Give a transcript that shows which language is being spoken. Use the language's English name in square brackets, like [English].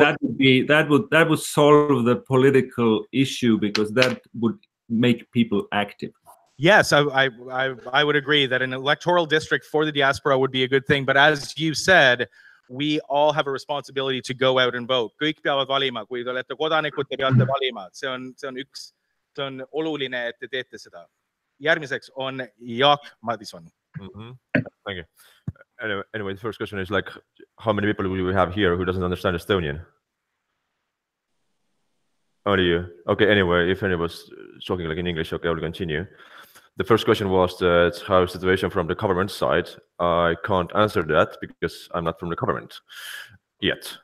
[English] that would solve the political issue, because that would make people active. Yes, I would agree that an electoral district for the diaspora would be a good thing. But as you said, we all have a responsibility to go out and vote. [Estonian] Kõik peavad valima, kui te olete kodanikud, te peate valima. See on oluline, et te teete seda. Järgmiseks on Jaak Madison. [English] Thank you. Anyway, the first question is like, how many people will we have here who doesn't understand Estonian? Only you. Okay, anyway, if anyone's talking like in English, okay, I will continue. The first question was that how is the situation from the government side? I can't answer that because I'm not from the government yet.